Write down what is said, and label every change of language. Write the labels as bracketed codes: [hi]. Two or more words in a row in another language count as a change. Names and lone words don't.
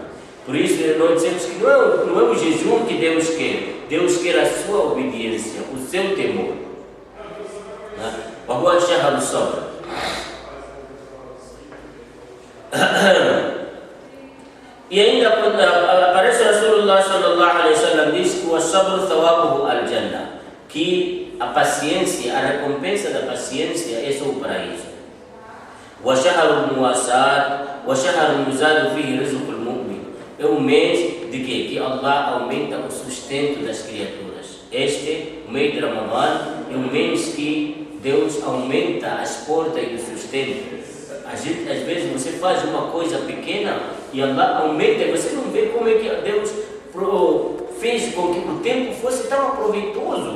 [pt] Por isso nós dizemos que não é o jejum que Deus quer a sua obediência, o seu temor. Agora Sheikh do Sabr. E ainda quando aparece Rasulullah [ar] صلى الله عليه وسلم, [pt] diz que o [ar] الصبر ثوابه الجنة, [pt] que a paciência, a recompensa da paciência é só o paraíso. [ar] وشهر المواساة وشهر يزاد فيه رزق المؤمن, [pt] é o mês de que Allah aumenta o sustento das criaturas. Este, o mês de Ramadã, é um mês que Deus aumenta as portas do sustento. Às vezes você faz uma coisa pequena e Allah aumenta, e você não vê como é que Deus fez com que o tempo fosse tão proveitoso.